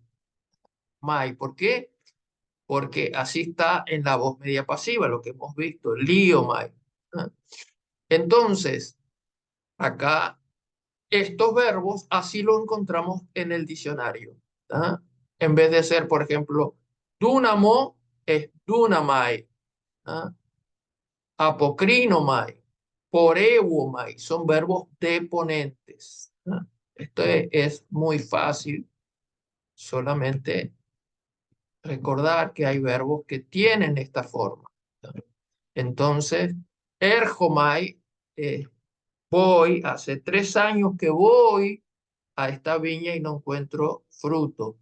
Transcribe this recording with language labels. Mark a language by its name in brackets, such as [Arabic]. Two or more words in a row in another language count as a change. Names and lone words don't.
[Spanish] Mai. ¿Por qué? Porque así está en la voz media pasiva, lo que hemos visto, liomai. ¿Ah? Entonces, acá estos verbos así los encontramos en el diccionario. ¿Ah? En vez de ser, por ejemplo, dunamo, es dunamai. ¿Ah? [Greek] ἀποκρίνομαι, πορεύομαι, [Spanish] son verbos deponentes. ¿Ah? Esto es muy fácil, solamente recordar que hay verbos que tienen esta forma. ¿Ah? Entonces, ergomai, voy, hace 3 años que voy a esta viña y no encuentro fruto.